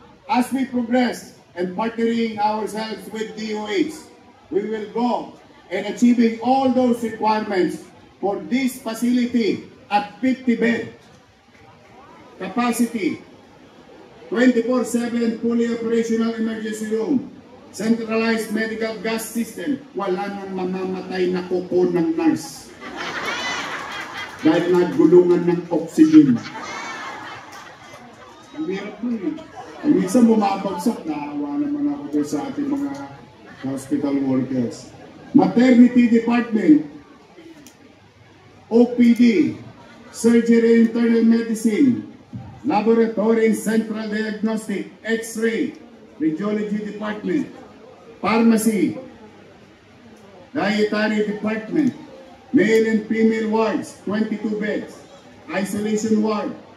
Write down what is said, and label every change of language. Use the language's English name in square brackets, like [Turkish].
[English] As we progress and partnering ourselves with DOH, we will go and achieving all those requirements for this facility at 50 bed capacity, 24/7 fully operational emergency room, centralized medical gas system. [Filipino] Wala nang mamamatay na kuko ng nurse dahil nagulungan ng oxygen. Ang hirap nun eh. Minsan bumabagsak, naawa naman ako doon sa ating mga hospital workers. [English] Maternity department, OPD, surgery and internal medicine, laboratory and central diagnostic, x-ray, radiology department, pharmacy, dietary department, male and female wards, 22 beds, isolation ward.